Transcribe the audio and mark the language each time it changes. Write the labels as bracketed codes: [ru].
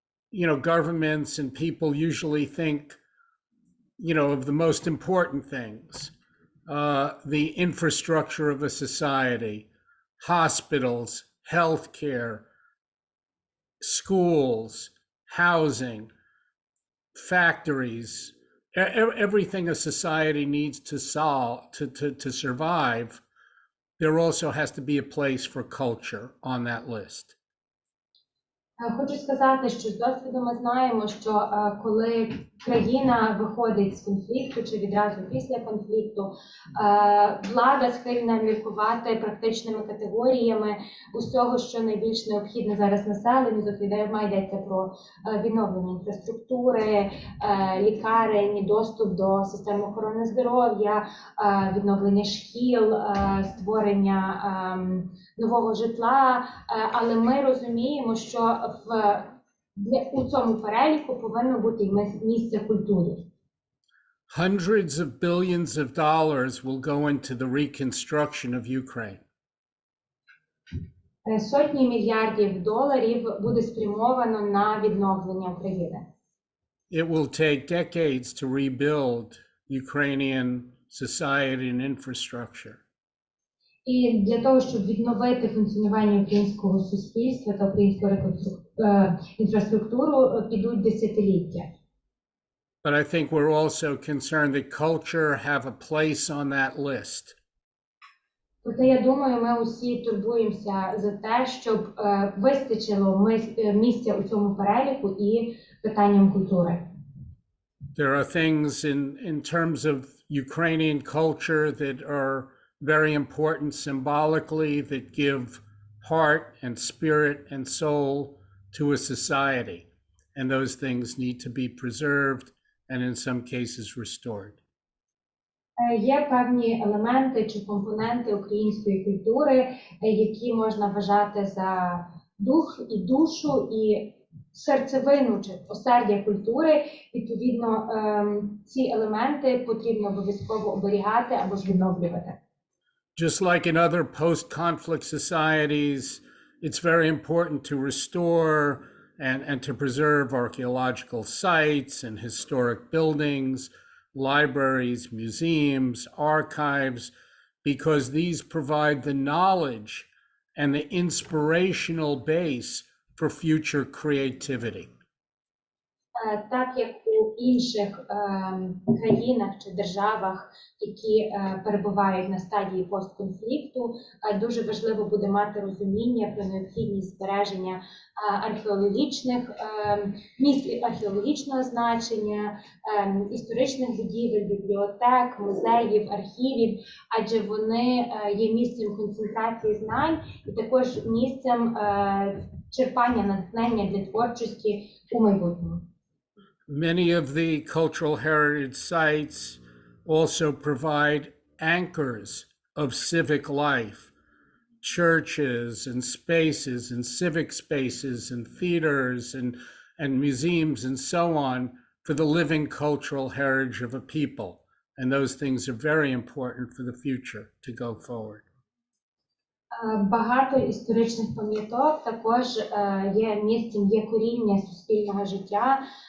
[en] you know, governments and people usually think, you know, of the most important things, the infrastructure of a society, hospitals, healthcare, schools, housing, factories, everything a society needs to survive. There also has to be a place for culture on that list. [uk] Хочу сказати, що з досвіду ми знаємо, що коли країна виходить з конфлікту чи відразу після конфлікту, влада схильна міркувати практичними категоріями усього, що найбільш необхідне зараз населенню. Зокрема, йдеться про відновлення інфраструктури, лікарень, доступ до системи охорони здоров'я, відновлення шкіл, створення нового житла. Але ми розуміємо, що у цьому переліку повинно бути місце культурі. [en] Hundreds of billions of dollars will go into the reconstruction of Ukraine. [uk] Сотні мільярдів доларів буде спрямовано на відновлення України. [en] It will take decades to rebuild Ukrainian society and infrastructure. [uk] І для того, щоб відновити функціонування українського суспільства та українську інфраструктуру, підуть десятиліття. [en] But I think we're also concerned that culture have a place on that list. [uk] Проте, я думаю, ми усі турбуємося за те, щоб вистачило місця у цьому переліку і питанням культури. [en] There are things in terms of Ukrainian culture that are very important symbolically, that give heart and spirit and soul to a society. And those things need to be preserved and in some cases restored. [uk] Є певні елементи чи компоненти української культури, які можна вважати за дух і душу, і серцевину чи осердя культури. Відповідно, ці елементи потрібно обов'язково оберігати або ж відновлювати. [en] Just like in other post-conflict societies, it's very important to restore and to preserve archaeological sites and historic buildings, libraries, museums, archives, because these provide the knowledge and the inspirational base for future creativity. [uk] Так як у інших країнах чи державах, які перебувають на стадії постконфлікту, дуже важливо буде мати розуміння про необхідність збереження археологічних місць археологічного значення, історичних будівель, бібліотек, музеїв, архівів, адже вони є місцем концентрації знань і також місцем черпання натхнення для творчості у майбутньому. [en] Many of the cultural heritage sites also provide anchors of civic life, churches and spaces and civic spaces and theaters and museums and so on for the living cultural heritage of a people. And those things are very important for the future to go forward. [uk] Багато історичних пам'яток також є місцем, є коріння суспільного життя.